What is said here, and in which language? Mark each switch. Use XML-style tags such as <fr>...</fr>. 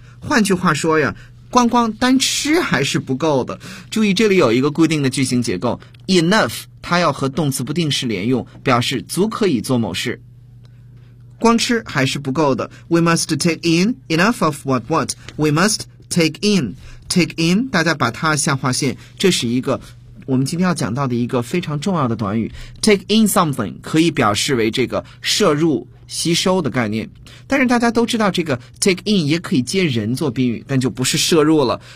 <zh>换句话说呀，光光单吃还是不够的。注意这里有一个固定的句型结构 enough， 它要和动词不定式连用，表示足可以做某事。光吃还是不够的。</zh> <en>We must take in enough of what what. We must take in.</en> <zh>Take in， 大家把它下划线，这是一个我们今天要讲到的一个非常重要的短语。 Take in something 可以表示为这个摄入吸收的概念，但是大家都知道这个 take in 也可以接人做宾语，但就不是摄入了。</zh>